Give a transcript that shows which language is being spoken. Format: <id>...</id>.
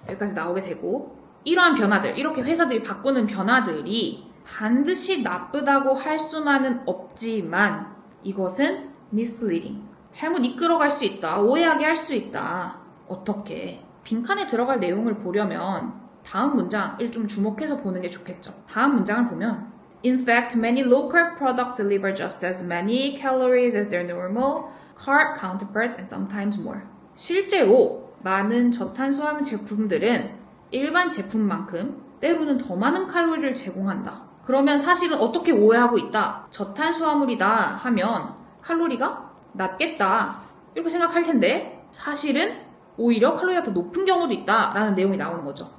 <ko>여기까지 나오게 되고 이러한 변화들, 이렇게 회사들이 바꾸는 변화들이 반드시 나쁘다고 할 수만은 없지만 이것은 misleading. 잘못 이끌어갈 수 있다. 오해하게 할 수 있다. 어떻게? 빈칸에 들어갈 내용을 보려면 다음 문장을 좀 주목해서 보는 게 좋겠죠. 다음 문장을 보면</ko> <en>In fact, many low-carb products deliver just as many calories as their normal carb counterparts and sometimes more.</en> <ko>실제로 많은 저탄수화물 제품들은 일반 제품만큼 때로는 더 많은 칼로리를 제공한다. 그러면 사실은 어떻게 오해하고 있다. 저탄수화물이다 하면 칼로리가 낮겠다. 이렇게 생각할 텐데 사실은 오히려 칼로리가 더 높은 경우도 있다라는 내용이 나오는 거죠.</ko>